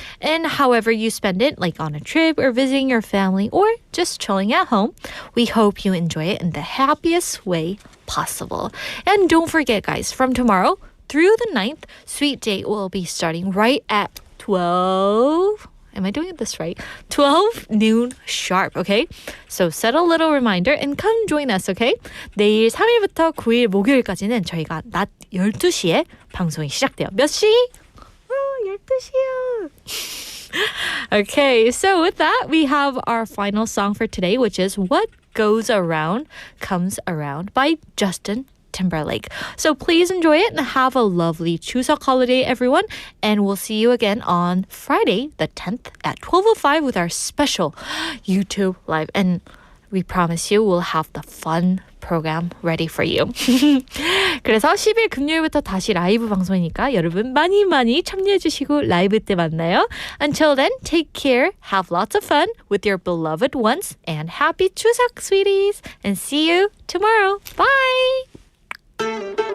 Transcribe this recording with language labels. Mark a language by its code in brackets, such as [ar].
[en] And however you spend it, like on a trip or visiting your family or just chilling at home, we hope you enjoy it in the happiest way possible. And don't forget, guys, from tomorrow through the 9th, Sweet Date will be starting right at 12... Am I doing this right? 12 noon sharp, okay? So set a little reminder and come join us, okay? [ko] 내일 3일부터 9일 목요일까지는 저희가 낮 12시에 방송이 시작돼요. 몇 시? 12시요. [en] Okay, so with that, we have our final song for today, which is What Goes Around Comes Around by Justin Timberlake. So please enjoy it and have a lovely Chuseok holiday, everyone. And we'll see you again on Friday, the 10th at 12:05 with our special YouTube live. And we promise you we'll have the fun program ready for you. [ko] 그래서 10일 금요일부터 다시 라이브 방송이니까 여러분 많이 참여해 주시고 라이브 때 만나요. [en] Until then, take care, have lots of fun with your beloved ones, and happy Chuseok, sweeties. And see you tomorrow. Bye!